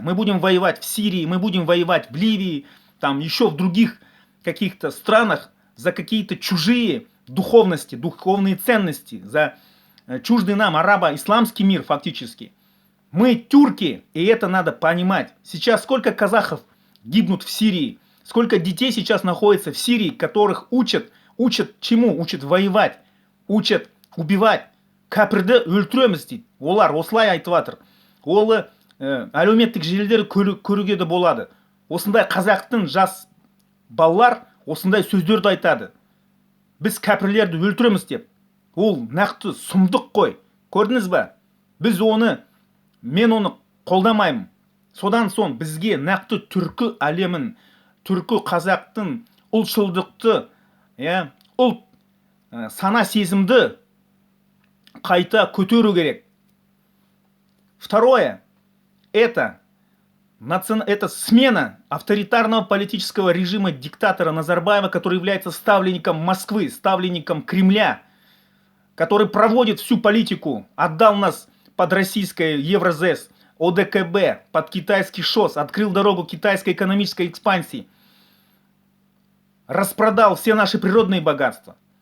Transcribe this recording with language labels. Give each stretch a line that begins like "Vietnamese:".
Russian: Мы будем воевать в Сирии, мы будем воевать в Ливии, там еще в других каких-то странах за какие-то чужие духовности, духовные ценности, за чуждый нам арабо-исламский мир фактически. Мы тюрки, и это надо понимать. Сейчас сколько казахов гибнут в Сирии, сколько детей сейчас находится в Сирии, которых учат чему? Учат воевать, учат убивать.
Kazakh: Кәпірді өлтіреміз дейді. Олар осылай айтып жатыр. Ол әлеуметтік желілер көруге де болады. Осындай қазақтың жас балалар осындай сөздерді айтады. Біз кәпірлерді өлтіреміз деп. Ол нақты сұмдық қой. Көрдіңіз ба? Мен оны қолдамаймын. Содан соң бізге нақты түркі әлемін, түркі қазақтың ұлтшылдықты, ұлт сана сезімді қайта көтеру керек.
Russian: Второе, это Это смена авторитарного политического режима диктатора Назарбаева, который является ставленником Москвы, ставленником Кремля, который проводит всю политику, отдал нас под российское Евразес, ОДКБ, под китайский ШОС, открыл дорогу китайской экономической экспансии, распродал все наши природные богатства.